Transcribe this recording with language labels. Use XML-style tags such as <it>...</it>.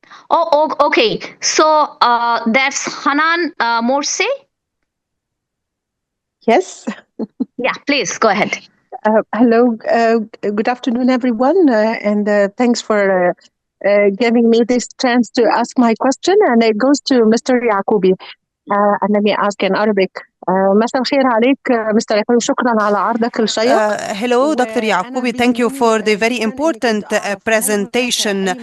<en>Oh, okay. So that's Hanan Morse? Yes. Yeah, please go ahead. Hello. Good afternoon, everyone. And thanks for giving me this chance to ask my question. And it goes to Mr. Yacoubi. And let me ask in Arabic.</en> <ar>مساء الخير عليك مستر يعقوبي شكرا على عرضك الشيق.</ar> <en>Hello, Dr. Yacoubi. Thank you for the very important presentation.</en>